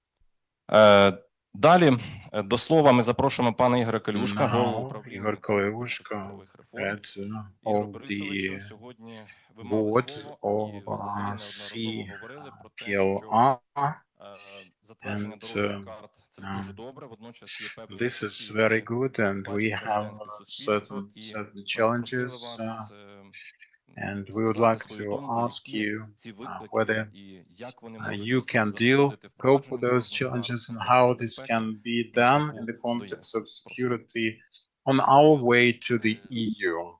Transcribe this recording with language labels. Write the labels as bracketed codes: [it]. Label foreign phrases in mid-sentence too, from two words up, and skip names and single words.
[uk] Далі до слова ми запрошуємо пана Ігоря Калюшка, голову управління політико-правових реформ. Ігор Борисовичу, сьогодні ви мали слово, і взагалі неодноразово говорили про те, що затвердження дорожніх карт – це дуже добре, водночас є певні [en] this is very good, and we have certain challenges, and we would like to ask you whether you can cope with those challenges and how this can be done in the context of security on our way to the EU.